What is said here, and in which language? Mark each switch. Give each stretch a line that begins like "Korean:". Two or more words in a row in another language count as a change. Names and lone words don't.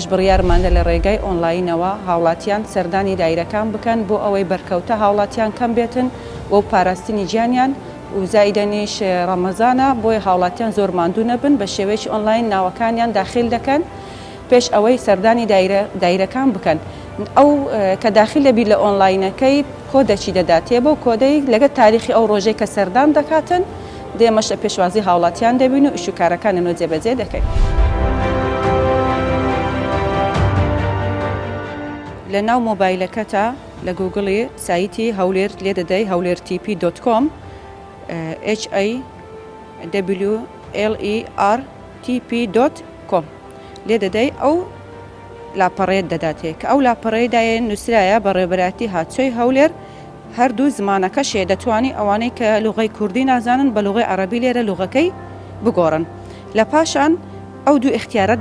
Central Kurdish: بڕیارمانە لە ڕێگای ئۆنلاینەوە هاوڵاتیان سەردانی دایرەکان بکەن بۆ ئەوەی بەرکەوتە هاوڵاتیان کەم بێتن بۆ پاراستنی گیانیان و زایدەنیش ڕەمەزانە بۆی هاوڵاتیان زۆر ماندوو نەبن بە شێوەیەکی ئۆنلاین ناوەکانیان داخل دەکەن پێش ئەوەی سەردانی دایرەکان بکەن ئەو کە داخل لەبی لە ئۆنلاینەکەی کۆدەچی دەداتێ بۆ کۆدەی لەگە تاریخی ئەو ڕۆژەی کە سەردان دەکاتن دێمەش لە پێشوازی هاوڵاتیان دەبین و ئیشوکارەکانەوە جێبەجێ دەکەین. لە ناو مۆبایلەکەتە لە گوگڵی سایتی هەولێر لێ دەدەی hawlertp.com hawlertp.com لێ دەدەی ئەو لاپەڕێت دەداتێت کە ئەو لاپەڕێدایە نووسرایە بەڕێوەبەرایەتی هاتوچۆی هەولێر هەردوو زمانەکە شێ دەتوانی ئەوانەی کە لوغەی کوردی نازانن بە لوغەی عەرەبی لێرە لوغەکەی بگۆڕن لە پاشان ئەو دوو اختیارەت